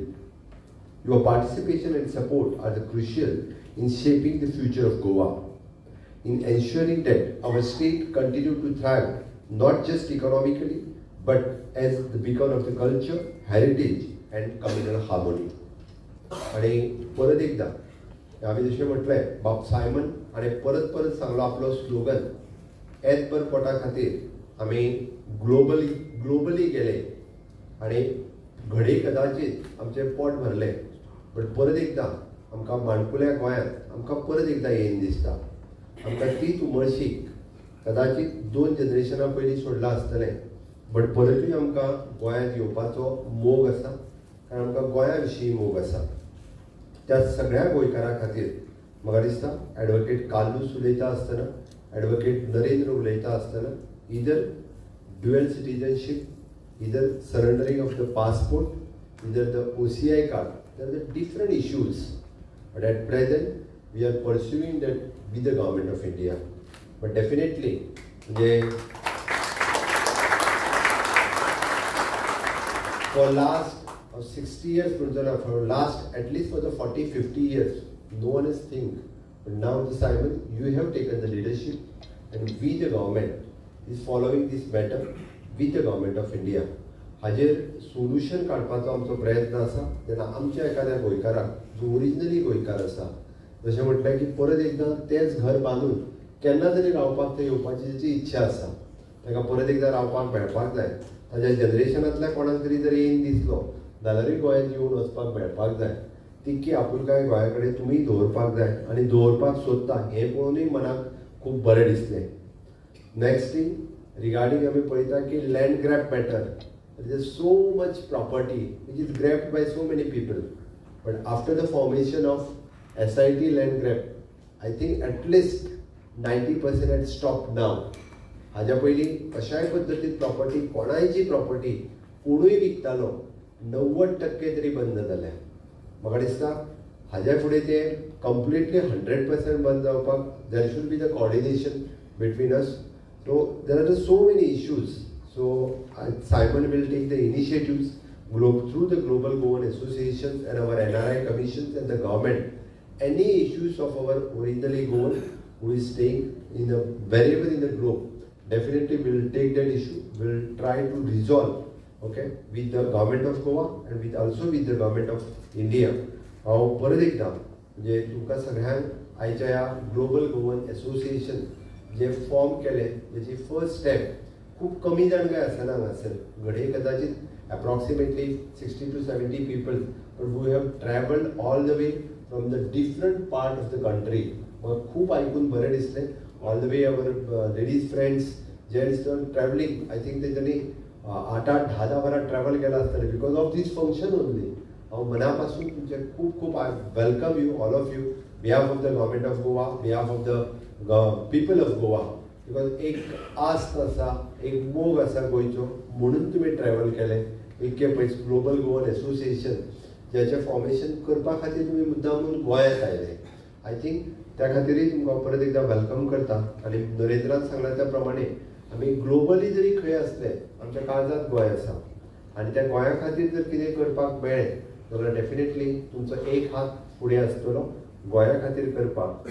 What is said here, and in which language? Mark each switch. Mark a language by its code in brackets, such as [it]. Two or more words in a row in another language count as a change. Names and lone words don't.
[en] Your participation and support are the crucial in shaping the future of Goa, in ensuring that our state continue to thrive not just economically but as the beacon of the culture, heritage and communal harmony. [kok] आणि परत एकदा आम्ही जशें म्हटलें बाब सायमन आणि परत परत सांगलो आपलो स्लोगन एज पर पोटा खातीर आमी ग्लोबली गेले आणि घडये कदाचित आमचें पोट भरलें बट परत एकदा आमकां माणकुल्या गोंयांत आमकां परत एकदा येयन दिसता आमकां तीच उमळशीक कदाचित 2 जनरेशनां पयलीं सोडला आसतलें बट परतूय आमकां गोंयांत येवपाचो मोग आसा कारण आमकां गोंया विशीं मोग आसा त्या सगळ्या गोंयकारां खातीर म्हाका दिसता एडवोकेट कालूस उलयता आसतना एडवोकेट नरेंद्र उलयता आसतना [en] either dual citizenship, either surrendering of the passport, either the OCI card. There are the different issues. But at present, we are pursuing that with the government of India. But definitely, for last 60 years, for last at least for the 40-50 years, no one is think. But now, the Simon, you have taken the leadership, and we, the government, is following this matter with the government of India. [kok] हाजेर सोल्यूशन काडपाचो आमचो प्रयत्न आसा तेन्ना आमच्या एखाद्या गोंयकाराक जो ओरिजिनली गोंयकार आसा जशें म्हटलें की परत एकदां तेंच घर बांदून केन्ना तरी रावपाक थंय येवपाची जी इच्छा आसा ताका परत एकदां रावपाक मेळपाक जाय ताच्या जनरेशनांतल्या कोणाक तरी जर येवन दिसलो जाल्यारूय गोंयांत येवन वचपाक मेळपाक जाय तितकी आपुलकाय गोंया कडेन तुमी दवरपाक जाय आनी दवरपाक सोदता हें पळोवनूय मनाक खूब बरें दिसलें. [en] Next thing, regarding [kok] आमी पळयता की [en] land grab matter, there is so much property which is grabbed by so many people. But after the formation of SIT land grab, I think at least 90% had stopped now. [kok] हाज्या पयलीं अशाय पद्दतीन प्रॉपर्टी कोणायची प्रॉपर्टी कोणूय विकतालो 90% तरी बंद जाल्या. म्हाका दिसता हाज्या फुडें तें कंप्लिटली 100% बंद जावपाक [en] there should be the coordination between us. So there are so many issues. So Simon will take the initiatives through the Global Goan Association and our NRI commissions and the government. Any issues of our originally Goan who is staying in the wherever in the globe, definitely will take that issue. Will try to resolve, okay, with the government of Goa and with also with the government of India. [kok] हांव परत एकदां म्हणजे तुमकां सगळ्यांक आयच्या ह्या ग्लोबल गोवन एसोसिएशन जे फॉर्म केले त्याची [en] first step [kok] खूब कमी जाण काय आसना हांगासर घडये कदाचित [en] approximately 60 to 70 people but we have traveled all the way from the different part of the country [kok] म्हाका खूब आयकून बरें दिसलें. [en] all the way our ladies friends gents travelling, I think [kok] तेंच्यांनी 8-10 वरां ट्रॅव्हल केलां आसतलें [en] because of this function only. [kok] हांव मना पासून तुमचे खूब खूब [en] I welcome you all of you behalf of the government of Goa, behalf of the people of Goa. [kok] बिकॉज एक आस्त आसा, एक मोग आसा गोंयचो, म्हणून तुमी ट्रॅव्हल केलें. इतके पयस ग्लोबल गोवन एसोसिएशन ज्याचें फॉर्मेशन करपा खातीर तुमी मुद्दाम गोंयांत आयले. [en] I think [kok] त्या खातीरय तुमकां परत एकदां वेलकम करता. आनी नरेंद्रान सांगला त्या प्रमाणे आमी ग्लोबली जरी खंय असले आमच्या काळजांत गोंय आसा आनी त्या गोंया खातीर जर कितें करपाक मेळ्ळें जाल्यार डेफिनेटली तुमचो एक हात फुडें आसतलो गोंया खातीर करपाक.